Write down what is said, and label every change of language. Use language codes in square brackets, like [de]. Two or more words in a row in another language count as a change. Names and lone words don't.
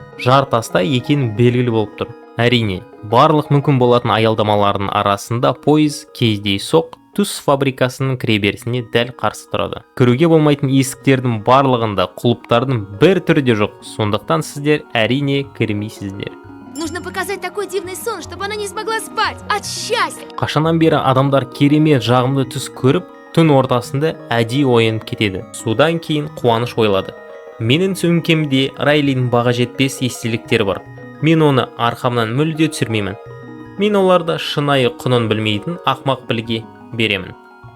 [kk] Жартаста екені белгілі болып тұр. Әрине, барлық мүмкін болатын аялдамалардың арасында пойыз кездейсоқ түс фабрикасының кіреберісіне дәл қарсы тұрады. Кіруге болмайтын есіктердің барлығында құлыптардың бір түрі де жоқ, сондықтан сіздер әрине кірмейсіздер. [ru] Нужно показать такой дивный сон, чтобы она не смогла спать от счастья. [kk] Қашаннан бері адамдар керемет жағымды түс көріп, түн ортасында әдейі оянып кетеді. Содан кейін қуаныш ойлады. Менің сөмкемде Райлидің баға жетпес естеліктері бар. Мен оны арқамнан мүлде түсірмеймін. Мен оларды шынайы құнын білмейтін ақмақ білге беремін.